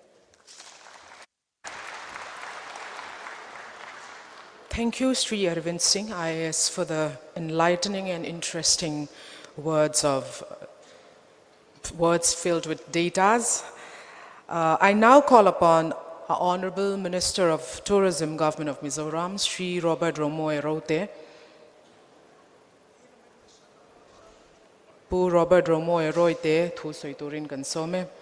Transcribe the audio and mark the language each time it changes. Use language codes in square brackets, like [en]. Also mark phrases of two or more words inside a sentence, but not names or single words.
[en] Thank you, Sri Arvind Singh, IAS, for the enlightening and interesting words filled with datas. I now call upon our Honorable Minister of Tourism, Government of Mizoram, Sri Robert Romoe Rote. [lus] Pu Robert Romoe Rote, thu soi turin kansome.